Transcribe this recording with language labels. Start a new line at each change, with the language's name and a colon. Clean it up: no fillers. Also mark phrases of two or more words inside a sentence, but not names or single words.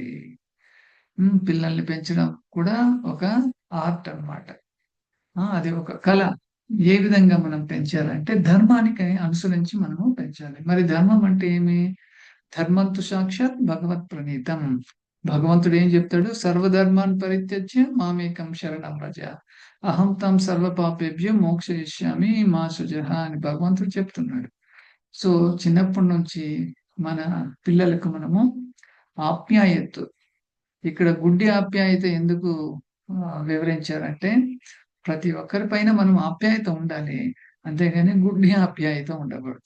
Telugu: పిల్లల్ని పెంచడం కూడా ఒక ఆర్ట్ అన్నమాట. అది ఒక కళ. ఏ విధంగా మనం పెంచాలంటే ధర్మానికి అనుసరించి మనము పెంచాలి. మరి ధర్మం అంటే ఏమి?
Sanskrit: ధర్మంతు సాక్షాత్ భగవత్ ప్రణీతం.
Telugu: భగవంతుడు ఏం చెప్తాడు?
Sanskrit: సర్వధర్మాన్ పరిత్యజ్య మామేకం శరణం వ్రజ. అహం తం సర్వ పాపేభ్యో మోక్షయిష్యామి మా సుజహ
Telugu: అని భగవంతుడు చెప్తున్నాడు. సో చిన్నప్పటి నుంచి మన పిల్లలకు మనము ఆప్యాయత, ఇక్కడ గుడ్డి ఆప్యాయత ఎందుకు వివరించారంటే, ప్రతి ఒక్కరి పైన మనం ఆప్యాయత ఉండాలి. అంతేగాని గుడ్డి ఆప్యాయత ఉండకూడదు.